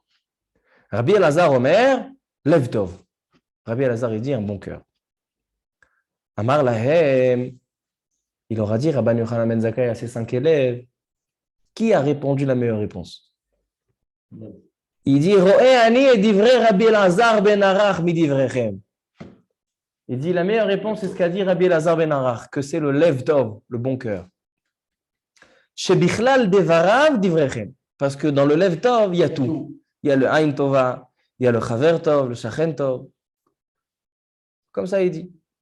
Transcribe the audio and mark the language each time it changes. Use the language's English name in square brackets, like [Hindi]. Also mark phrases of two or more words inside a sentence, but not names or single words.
[Hebrew] רבי אלעזר אומר, לב טוב. [French] Rabbi Elazar, il dit un bon cœur. [Hebrew] אמר להם, [French] il aura dit, Rabban Yochanan ben Zakkai à ses 5 élèves, qui a répondu la meilleure réponse? Il dit, [Hebrew] רואה אני את דברי רבי אלעזר בן ערך מדבריכם. [French] Il dit, la meilleure réponse, c'est ce qu'a dit Rabbi Elazar ben Arach, que c'est le [Hebrew] לב טוב, [French] le bon cœur. [Hebrew] שבכלל דבריו דבריכם. [French] Parce que dans le [Hebrew] לב טוב, [French] il y a tout. Il y a le [Hebrew] עין טובה, [French] il y a le [Hebrew] חבר טוב, [French] le [Hebrew] שכן טוב. [French] Comme ça, il dit.